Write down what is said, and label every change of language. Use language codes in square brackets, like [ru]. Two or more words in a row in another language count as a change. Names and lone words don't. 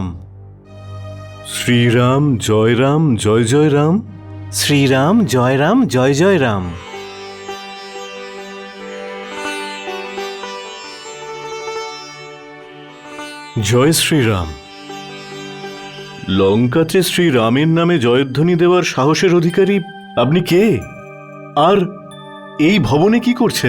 [hi] श्री राम जय जय राम, श्री राम जय जय राम। [bn] জয় শ্রীরাম। লঙ্কাতে শ্রী রামের নামে জয়ধ্বনি দেওয়ার সাহসের অধিকারী আপনি কে? আর এই ভবনে কি করছেন?